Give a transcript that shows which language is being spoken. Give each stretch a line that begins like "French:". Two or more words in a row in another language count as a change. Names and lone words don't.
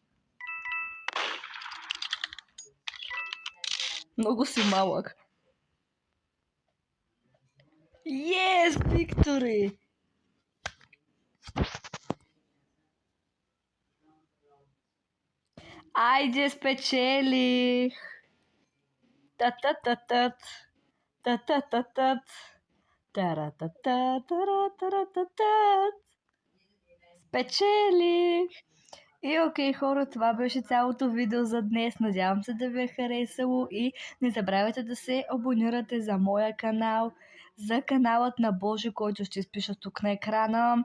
Bulgarian: Много си малък.
English: Yes, victory!
Bulgarian: Айде, спечелих! Та-та-та-тат! Та-та-та-тат! Тара-та-та-тара-тара-та-тат! Спечелих! И окей, хора, това беше цялото видео за днес. Надявам се да ви е харесало и не забравяйте да се абонирате за моя канал, за каналът на Божи, който ще изпиша тук на екрана.